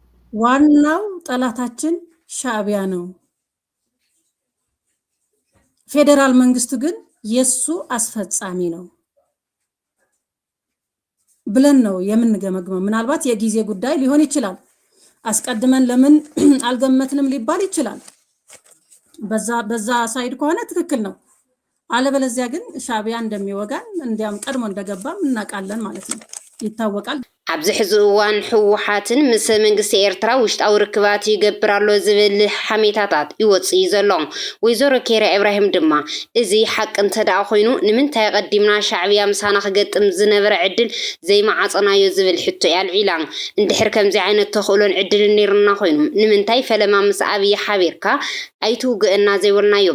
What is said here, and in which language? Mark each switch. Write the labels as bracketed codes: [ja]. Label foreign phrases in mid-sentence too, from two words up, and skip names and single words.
[am] ዋናው ጠላታችን ሻዕቢያ ነው። ፌዴራል መንግስቱ ግን የሱ አስፈጻሚ ነው ብለን ነው የምንገመግመው። ምናልባት የጊዜ ጉዳይ ሊሆን ይችላል። አስቀድመን ለምን አልገመትንም ሊባል ይችላል። በዛ ሳይድ ከሆነ ትክክል ነው። አለበለዚያ ግን ሻዕቢያ እንደሚወጋን እንዲያም ቀድሞ እንደገባም እናውቃለን ማለት ነው፣ ይታወቃል። [ti] ኣብዚ ሕዚ እዋን ሕወሓትን ምስ መንግስቲ ኤርትራ ውሽጣዊ ርክባት ይገብር ኣሎ ዝብል ሓሜታታት ይወፅእ እዩ ዘሎ። ወይዘሮ ኬርያ ኢብራሂም ድማ እዚ ሓቂ እንተደኣ ኮይኑ ንምንታይ ቀዲምና ሻዕብያ ምሳና ክገጥም ዝነበረ ዕድል ዘይማዓፀናዮ ዝብል ሕቶ ያልዒላ። እንድሕር ከምዚ ዓይነት ተኽእሎን ዕድልን ነይሩና ኮይኑ ንምንታይ ፈለማ ምስ ኣብይ ሓቢርካ ኣይትውግአና ዘይበልናዮም?